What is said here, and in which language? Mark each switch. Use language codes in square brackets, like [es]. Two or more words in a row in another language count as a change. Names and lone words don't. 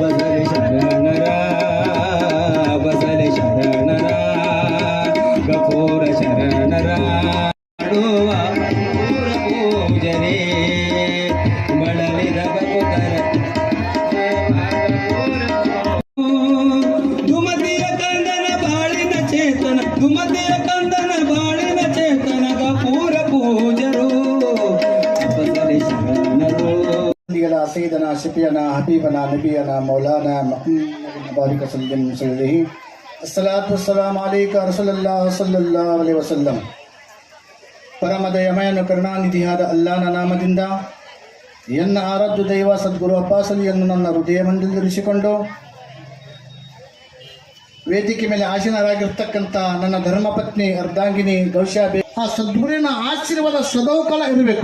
[kn] ಬಸಲೆ ಶರಣರ ಗಫೂರ ಶರಣರ ಮಾಡುವ ಪೂಜನೆ ಬಳಲಿದ ದುಮತಿಯ ಕಂದನ ಬಾಳಿನ ಚೇತನ ದುಮತಿಯ ಕಂದನ ಬಾಳಿನ ಚೇತನ ಗಫೂರ ಪೂಜರು ಬಸಲೆ ಶರಣರು [ar] سيدنا شفيعنا حبيبنا نبينا مولانا محمد بارك وسلم عليه الصلاة والسلام عليك رسول الله صلى الله عليه وسلم [kn] ಪರಮ ದಯಮಯನು ಕರುಣಾನಿಧಿಯಾದ ಅಲ್ಲಾಹನ ನಾಮದಿಂದ ಎನ್ನ ಆರಾಧ್ಯ ದೈವ ಸದ್ಗುರು ಅಬ್ಬಾಸಲಿಯನ್ನು ನನ್ನ ಹೃದಯ ಮಂದಿರಿಸಿಕೊಂಡು ವೇದಿಕೆ ಮೇಲೆ ಆಸೀನರಾಗಿರ್ತಕ್ಕಂಥ ನನ್ನ ಧರ್ಮಪತ್ನಿ ಅರ್ಧಾಂಗಿನಿ ಗೌಶಾಬೆ ಆ ಸದ್ಗುರುವಿನ ಆಶೀರ್ವಾದ ಸದೌಕಾಲ ಇರಬೇಕು.